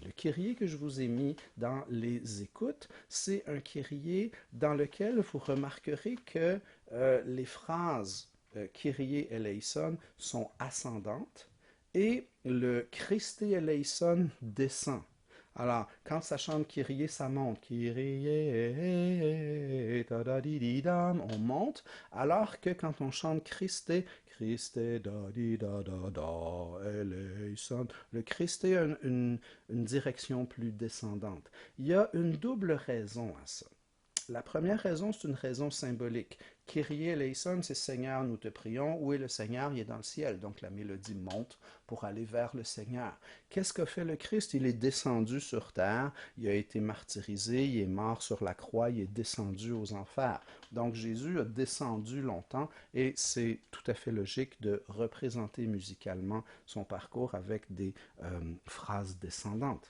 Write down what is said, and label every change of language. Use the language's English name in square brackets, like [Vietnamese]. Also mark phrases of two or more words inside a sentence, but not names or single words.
[French] Le Kyrie que je vous ai mis dans les écoutes, c'est un Kyrie dans lequel vous remarquerez que les phrases [Latin] Kyrie eleison [French] sont ascendantes et le [Latin] Christe eleison [French] descend. Alors, quand ça chante Kyrie, ça monte. Kyrie, on monte. Alors que quand on chante Christe, Christe, da di da da da, eleison, le Christe a une direction plus descendante. Il y a une double raison à ça. La première raison, c'est une raison symbolique. [Latin] Kyrie eleison, [French] c'est Seigneur, nous te prions. Où est le Seigneur? Il est dans le ciel. Donc la mélodie monte pour aller vers le Seigneur. Qu'est-ce qu'a fait le Christ? Il est descendu sur terre, il a été martyrisé, il est mort sur la croix, il est descendu aux enfers. Donc Jésus a descendu longtemps et c'est tout à fait logique de représenter musicalement son parcours avec des phrases descendantes.